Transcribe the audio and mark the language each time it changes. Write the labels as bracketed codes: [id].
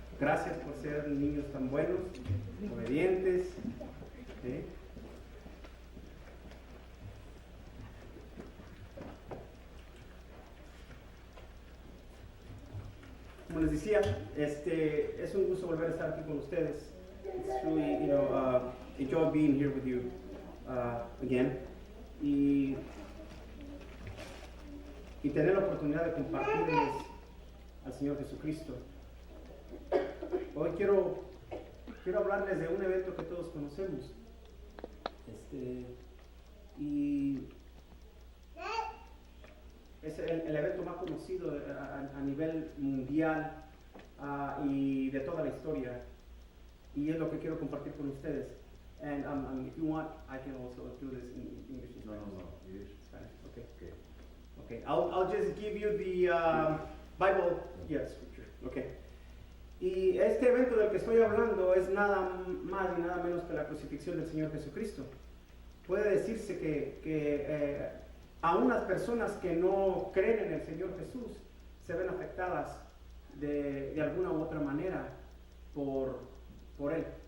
[es] Gracias por ser niños tan buenos, obedientes. ¿Sí? Como les decía, es un gusto volver a estar aquí con ustedes. [en] It's really, enjoy being here with you again. [es] Y tener la oportunidad de compartirles al Señor Jesucristo. Hoy quiero hablarles de un evento que todos conocemos. Y es el evento más conocido a nivel mundial y de toda la historia. Y es lo que quiero compartir con ustedes. [en] And if you want, I can also do this in English. No, English. Spanish. Okay. Okay. Okay. I'll just give you the Bible, scripture. Okay. [es] Y este evento del que estoy hablando es nada más y nada menos que la crucifixión del Señor Jesucristo. Puede decirse que aún las personas que no creen en el Señor Jesús se ven afectadas de alguna u otra manera por Él.